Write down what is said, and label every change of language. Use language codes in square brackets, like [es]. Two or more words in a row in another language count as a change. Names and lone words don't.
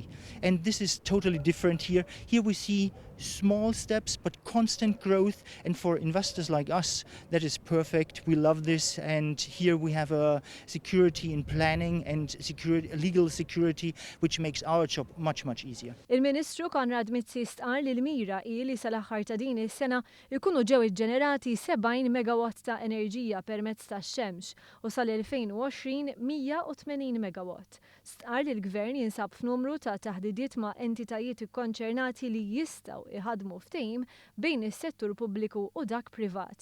[en] And this is totally different here. Here we see small steps but constant growth, and for investors like us that is perfect. We love this, and here we have a security in planning and legal security which makes our job much easier. [mt] Il-Ministru Konrad Mizzi stqar li l-mira hi li sal-aħħar ta' din is-sena jkunu ġew iġġenerati 70 megawatt ta' enerġija permezz tax-xemx u sal-2020 180 megawatt. Stqar li l-Gvern jinsab f'numru ta' taħdidiet ma' entitajiet ikkonċernati li jistgħu iħadmu ftehim bejn is-settur pubbliku u dak privat.